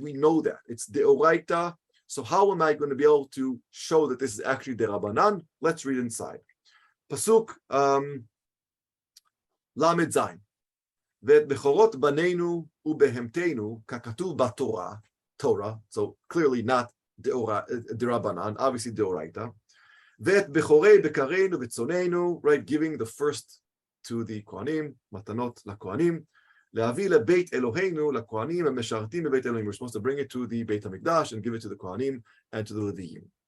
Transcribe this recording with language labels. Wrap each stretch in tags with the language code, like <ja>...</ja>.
<en>We know that it's deoraita. So how am I going to be able to show that this is actually derabanan? Let's read inside. Pasuk lamed zayin.</en> <he>ואת בכורות בנינו ובהמתנו ככתוב בתורה,</he> <en>Torah, so clearly not derabanan, obviously deoraita.</en> <he>ואת בכורי בקרינו וצוננו,</he> <en>right, giving the first to the kohanim, matanot</en> <he>לכהנים, להביא לבית אלוהינו, לכהנים המשרתים בבית אלוהים.</he> <en>We're supposed to bring it to the Beit HaMikdash and give it to the kohanim and to the Leviim.</en>